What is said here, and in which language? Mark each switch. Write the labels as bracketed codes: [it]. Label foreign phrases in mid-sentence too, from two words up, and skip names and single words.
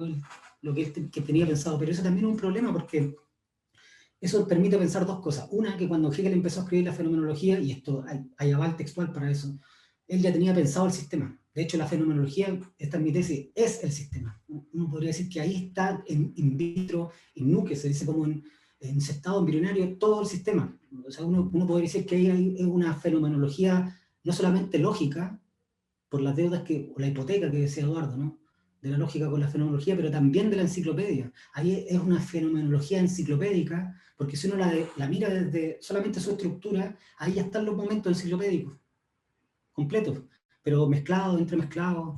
[es] Lo que él que tenía pensado. Pero eso también es un problema porque eso permite pensar dos cosas. Una, que cuando Hegel empezó a escribir la fenomenología, y esto hay aval textual para eso, él ya tenía pensado el sistema. De hecho, la fenomenología, esta es mi tesis, es el sistema. Uno podría decir que ahí está [la] in vitro, in nuque, [es] se dice como en ese estado embrionario, todo el sistema. O sea, uno podría decir que ahí hay una fenomenología no solamente lógica, por las deudas o la hipoteca que decía Eduardo, ¿no? De la lógica con la fenomenología, pero también de la enciclopedia. Ahí es una fenomenología enciclopédica, porque si uno la mira desde solamente su estructura, ahí ya están los momentos enciclopédicos, completos, pero mezclados, entremezclados.